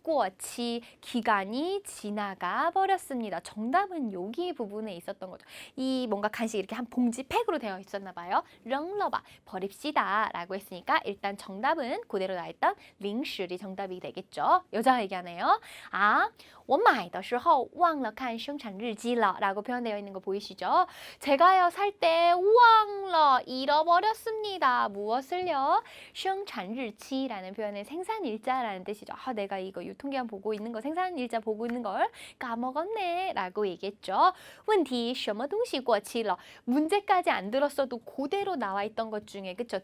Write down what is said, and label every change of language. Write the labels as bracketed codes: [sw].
[ko] 过期, 기간이 지나가 버렸습니다. 정답은 여기 부분에 있었던 거죠. 이 뭔가 간식 이렇게 한 봉지 팩으로 되어 있었나 봐요. [zh] 扔了吧, [ko] 버립시다 라고 했으니까 일단 정답은 그대로 나왔던 零食이 정답이 되겠죠. 여자가 얘기하네요. [zh] 아, 我买的时候忘了看生产日期了 [ko] 라고 표현되어 있는 거 보이시죠? 제가요 살 때 忘了 잃어버렸습니다. 무엇을요? 生产日期라는 표현은 생산일자라는 뜻이죠. 아, 내가 이거 유통기한 보고 있는 거 생산일자 보고 있는 걸 까먹었네 라고 얘기했죠. [zh] 问题什么东西过期了 [ko] 문제까지 안 들었어도 그대로 나와 있던 것 중에 그쵸?